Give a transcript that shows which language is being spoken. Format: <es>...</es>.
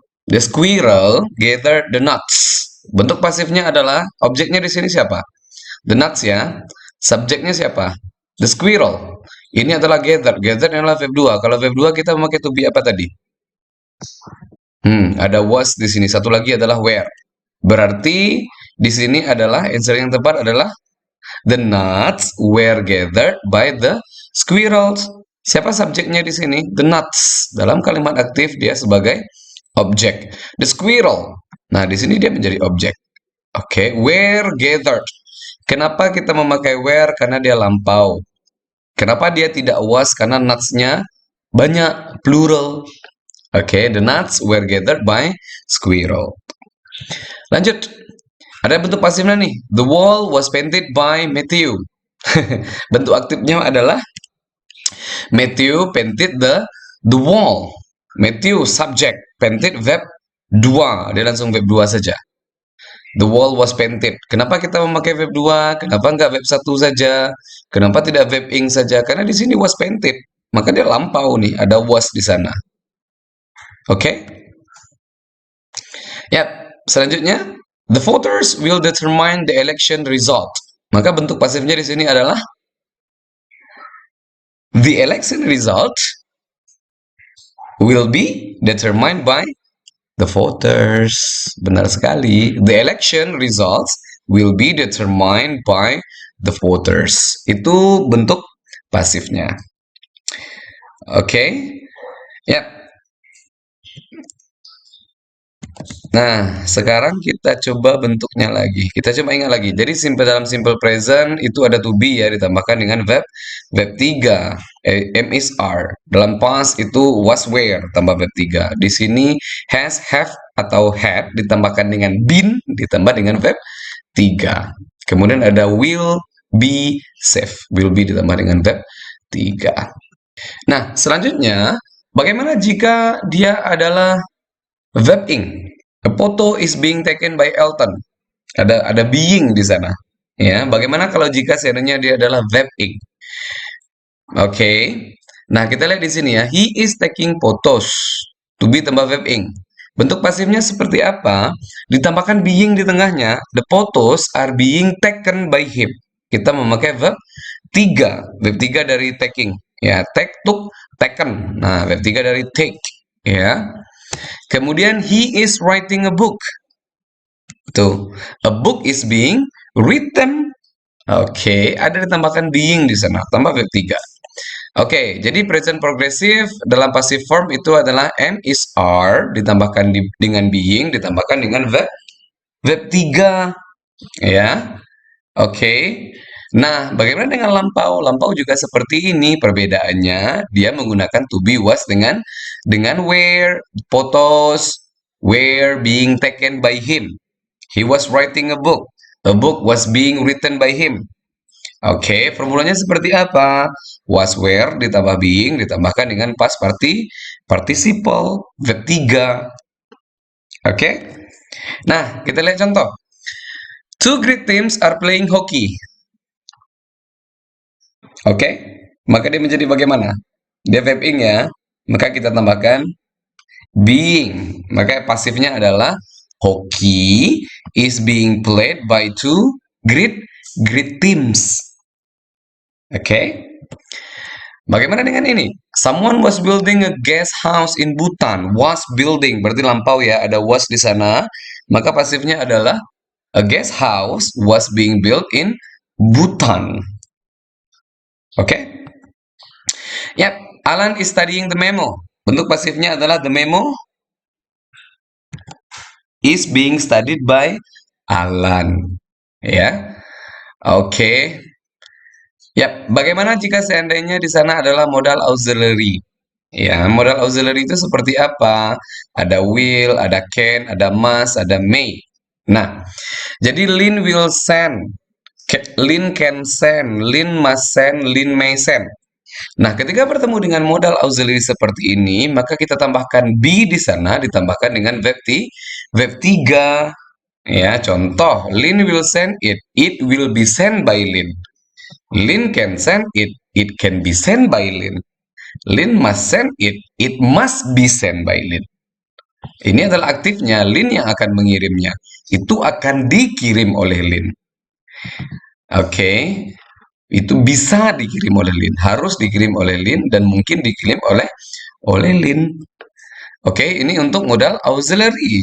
<en>The squirrel gathered the nuts.</en> <id>Bentuk pasifnya adalah objeknya di sini siapa?</id> <en>The nuts</en> <id>ya. Subjeknya siapa?</id> <en>The squirrel.</en> <id>Ini adalah gather. Gather adalah verb 2. Kalau verb 2 kita memakai to be apa tadi? Ada was di sini. Satu lagi adalah where. Berarti di sini adalah answer yang tepat adalah</id> <en>the nuts were gathered by the squirrels.</en> <id>Siapa subjeknya di sini? The nuts. Dalam kalimat aktif dia sebagai objek. The squirrel. Nah, di sini dia menjadi objek. Oke,</id> <en>were gathered.</en> <id>Kenapa kita memakai were? Karena dia lampau. Kenapa dia tidak was? Karena nuts-nya banyak, plural. Oke,</id> <en>the nuts were gathered by squirrel.</en> <id>Lanjut. Ada bentuk pasifnya nih.</id> <en>The wall was painted by Matthew.</en> <id>Bentuk aktifnya adalah</id> <en>Matthew painted the wall. Matthew subject, painted verb 2.</en> <id>Dia langsung verb 2 saja.</id> <en>The wall was painted.</en> <id>Kenapa kita memakai verb 2? Kenapa nggak verb 1 saja? Kenapa tidak verb ing saja? Karena di sini</id> <en>was painted.</en> <id>Maka dia lampau nih, ada was di sana. Oke?</id> <en>Ya, selanjutnya the voters will determine the election result.</en> <id>Maka bentuk pasifnya di sini adalah</id> <en>the election result will be determined by the voters.</en> <id>Benar sekali.</id> <en>The election results will be determined by the voters.</en> <id>Itu bentuk pasifnya. Oke. Yap. Nah, sekarang kita coba bentuknya lagi. Kita coba ingat lagi. Jadi dalam simple present itu ada to be ya ditambahkan dengan verb 3.</id> <en>Am, is, are.</en> <id>Dalam past itu was, were tambah verb 3. Di sini has, have atau had ditambahkan dengan been ditambah dengan verb 3. Kemudian ada will be, save. Will be ditambah dengan verb 3. Nah, selanjutnya bagaimana jika dia adalah verb ing?</id> <en>A photo is being taken by Elton.</en> <id>Ada being di sana. Ya, bagaimana kalau jika seandainya dia adalah verb ing? Oke. Nah, kita lihat di sini ya.</id> <en>He is taking photos.</en> <id>To be tambah verb ing. Bentuk pasifnya seperti apa? Ditambahkan being di tengahnya.</id> <en>The photos are being taken by him.</en> <id>Kita memakai verb 3. Verb 3 dari taking. Ya,</id> <en>take, took, taken.</en> <id>Nah, verb 3 dari take. Ya.</id> <en>Kemudian he is writing a book. Tuh, a book is being written.</en> <id>Oke, ada ditambahkan being di sana, tambah verb 3. Oke, jadi present progressive dalam passive form itu adalah am, is, are ditambahkan dengan being ditambahkan dengan verb 3 ya. Oke. Nah, bagaimana dengan lampau? Lampau juga seperti ini perbedaannya.</id> <en>Dia menggunakan to be, was dengan where, photos were being taken by him. He was writing a book. A book was being written by him.</en> <id>Oke, formulanya seperti apa? Was, were ditambah being ditambahkan dengan past participle verb 3. Oke. Nah, kita lihat contoh.</id> <en>Two great teams are playing hockey.</en> <id>Oke, maka dia menjadi bagaimana? Dia verb ing ya. Maka kita tambahkan being. Maka pasifnya adalah</id> <en>hockey is being played by two great teams.</en> <id>Oke. Bagaimana dengan ini?</id> <en>Someone was building a guest house in Bhutan. Was building</en> <id>berarti lampau ya, ada was di sana. Maka pasifnya adalah</id> <en>a guest house was being built in Bhutan.</en> <id>Oke.</id> <en>Yap, Alan is studying the memo.</en> <id>Bentuk pasifnya adalah</id> <en>the memo is being studied by Alan.</en> <id>Ya. Oke. Yap, bagaimana jika seandainya di sana adalah modal auxiliary? Ya, modal auxiliary itu seperti apa? Ada will, ada can, ada must, ada may.</id> <en>Nah, jadi Lin will send, Lin can send, Lin must send, Lin may send.</en> <id>Nah, ketika bertemu dengan modal auxiliary seperti ini, maka kita tambahkan be di sana, ditambahkan dengan verb 3.</id> <en>Ya, contoh, Lin will send it will be sent by Lin. Lin can send it can be sent by Lin. Lin must send it must be sent by Lin.</en> <id>Ini adalah aktifnya, Lin yang akan mengirimnya. Itu akan dikirim oleh Lin. Oke, itu bisa dikirim oleh Lin, harus dikirim oleh Lin, dan mungkin dikirim oleh Lin. Oke, ini untuk modal auxiliary.</id>